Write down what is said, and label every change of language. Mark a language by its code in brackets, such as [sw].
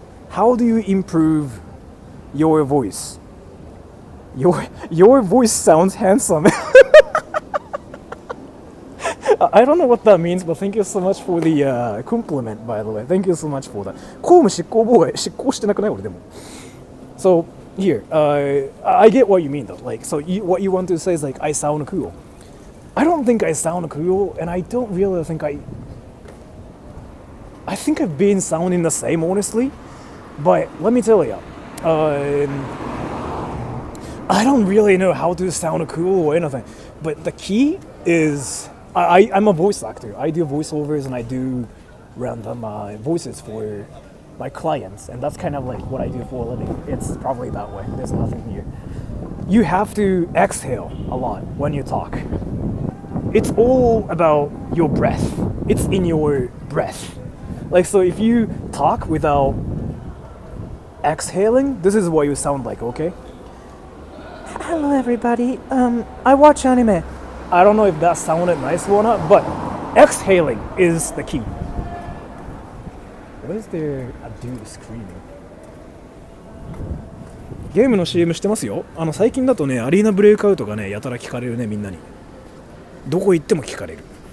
[en] How do you improve your voice? Your voice sounds handsome. I don't know what that means, but thank you so much for the compliment, by the way. Thank you so much for that. [ja] 公務執行妨害、執行してなくない俺でも。 [en] So here, I get what you mean though. Like, so what you want to say is like, I sound cool. I don't think I sound cool, and I don't really think I think I've been sounding the same, honestly. But let me tell you, I don't really know how to sound cool or anything. But the key is, I'm a voice actor. I do voiceovers and I do random voices for my clients, and that's kind of like what I do for a living. It's probably that way. There's nothing here. You have to exhale a lot when you talk. It's all about your breath. It's in your breath. Like, so if you talk without exhaling, this is what you sound like, okay? Hello, everybody. I watch anime. I don't know if that sounded nice or not, but exhaling is the key. What is there a dude screaming? [ja] ゲームの CM してますよ。最近だとね、アリーナブレイクアウトがね、やたら聞かれるね、みんなに。どこ行っても聞かれる。